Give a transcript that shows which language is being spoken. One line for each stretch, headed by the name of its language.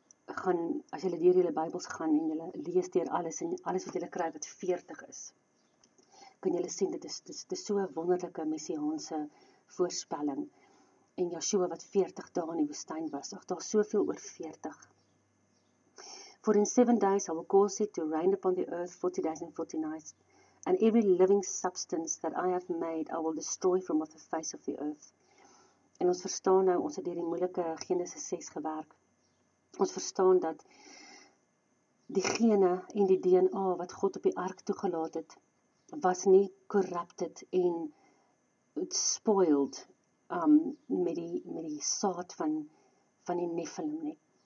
Afrikaans: As julle deur julle Bybels gaan en julle lees deur alles en alles wat julle kry wat 40 is, kan julle sien dit is so 'n wonderlike messiaanse voorspelling. En Joshua wat 40 dae in die woestyn was, daar soveel oor 40.
English: For in 7 days I will cause it to rain upon the earth 40 days and 40 nights, and every living substance that I have made I will destroy from off the face of the earth.
Afrikaans: En ons verstaan nou, ons het deur die moeilike Genesis 6 gewerk. Ons verstaan dat die gene en die DNA wat God op die ark toegelaat het, was nie corrupted en spoiled met die saad van die Nephilim nie.